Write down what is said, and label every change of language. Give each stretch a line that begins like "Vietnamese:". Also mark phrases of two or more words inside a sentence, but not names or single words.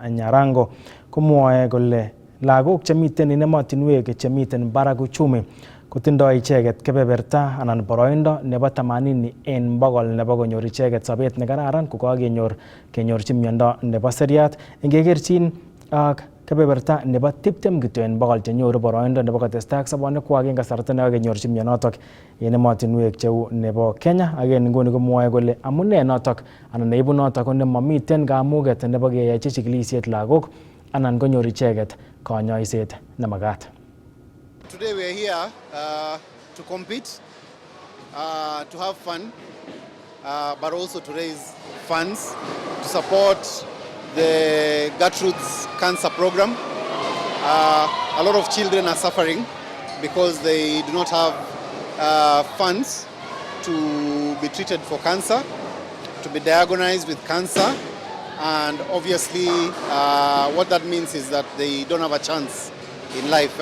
Kalenjin: Nyarango komwoe kole lagok chemiten en emotinwek chemiten barak uchumi kotindoi icheket kebeberta anan boroindo nebo 80 en bogol nebo konyor icheket sobet nekararan kenyorchi miondo nebo seriat ingekerchin ak kebeberta nebo 20 kityo en bogol chenyoru boroindo nebo kotestai ak sobonwekwak en kasarta nekakenyorchi mionotok en emotinwek cheu nebo Kenya. Ak en nguni komwoe kole amune notok anan neibu notok ko nemamiten kamuget nebo keyochi chikilisiet lagok anan konyor icheket konyoiset nemagat.
English: Today we are here to compete, to have fun, but also to raise funds to support the Gertrude's Cancer Program. A lot of children are suffering because they do not have funds to be treated for cancer, to be diagnosed with cancer, and obviously what that means is that they don't have a chance in life.